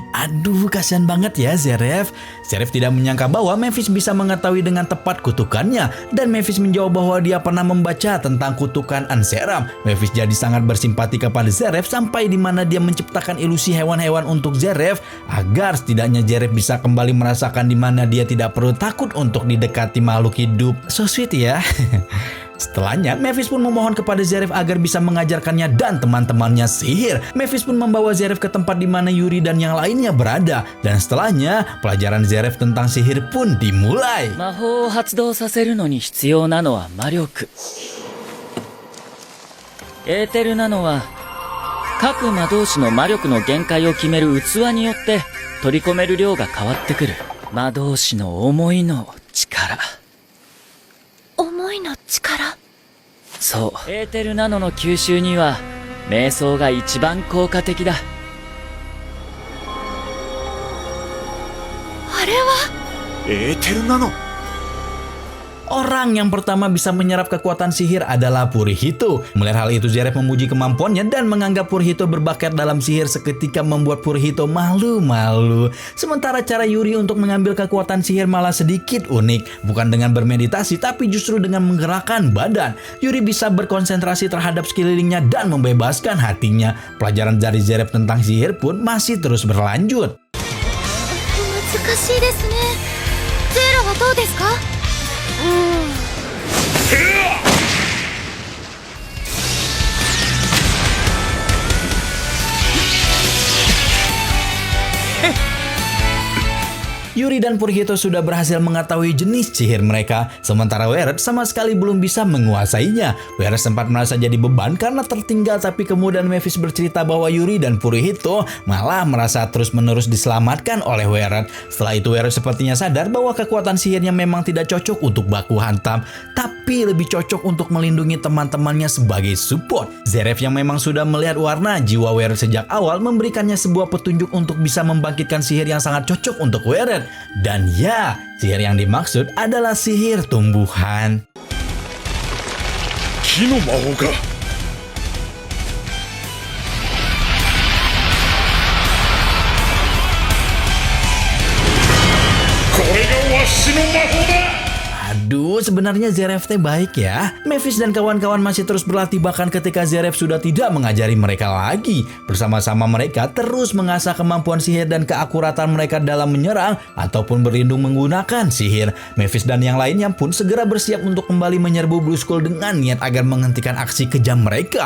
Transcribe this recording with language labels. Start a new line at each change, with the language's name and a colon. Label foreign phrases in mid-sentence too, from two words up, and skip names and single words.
Indonesian: Aduh, kasihan banget ya Zeref. Zeref tidak menyangka bahwa Memphis bisa mengetahui dengan tepat kutukannya, dan Memphis menjawab bahwa dia pernah membaca tentang kutukan Anseram. Memphis jadi sangat bersimpati kepada Zeref sampai di mana dia menciptakan ilusi hewan-hewan untuk Zeref agar setidaknya Zeref bisa kembali merasakan di mana dia tidak perlu takut untuk didekati makhluk hidup.
English: So sweet
Indonesian: ya. Setelahnya, Memphis pun memohon kepada Zeref agar bisa mengajarkannya dan teman-temannya sihir. Memphis pun membawa Zeref ke tempat di mana Yuri dan yang lainnya berada. Dan setelahnya, pelajaran Zeref tentang sihir pun dimulai.
Japanese: 魔法を発動させるのに必要なのは魔力。エーテルなのは各魔導士の魔力の限界を決める器によって取り込める量が変わってくる。魔導士の思いの力。思いの力。そう。エーテルナノの吸収には瞑想が一番効果的だ。あれは。エーテルなの
Indonesian: Orang yang pertama bisa menyerap kekuatan sihir adalah Purihito. Melihat hal itu, Zeref memuji kemampuannya dan menganggap Purihito berbakat dalam sihir seketika membuat Purihito malu-malu. Sementara cara Yuri untuk mengambil kekuatan sihir malah sedikit unik. Bukan dengan bermeditasi, tapi justru dengan menggerakkan badan. Yuri bisa berkonsentrasi terhadap sekelilingnya dan membebaskan hatinya. Pelajaran dari Zeref tentang sihir pun masih terus berlanjut.
Japanese: 難しいですね。ゼーラはどうですか。
Indonesian: Yuri dan Purihito sudah berhasil mengetahui jenis sihir mereka, sementara Weret sama sekali belum bisa menguasainya. Weret sempat merasa jadi beban karena tertinggal, tapi kemudian Memphis bercerita bahwa Yuri dan Purihito malah merasa terus-menerus diselamatkan oleh Weret. Setelah itu Weret sepertinya sadar bahwa kekuatan sihirnya memang tidak cocok untuk baku hantam, tapi lebih cocok untuk melindungi teman-temannya sebagai support. Zeref yang memang sudah melihat warna jiwa Weret sejak awal memberikannya sebuah petunjuk untuk bisa membangkitkan sihir yang sangat cocok untuk Weret. Dan ya, sihir yang dimaksud adalah sihir tumbuhan.
Japanese: 木の魔法か これがわしの魔法だ
Indonesian: Aduh, sebenarnya Zeref teh baik ya. Memphis dan kawan-kawan masih terus berlatih bahkan ketika Zeref sudah tidak mengajari mereka lagi. Bersama-sama mereka terus mengasah kemampuan sihir dan keakuratan mereka dalam menyerang ataupun berlindung menggunakan sihir. Memphis dan yang lainnya pun segera bersiap untuk kembali menyerbu Blue Skull dengan niat agar menghentikan aksi kejam mereka.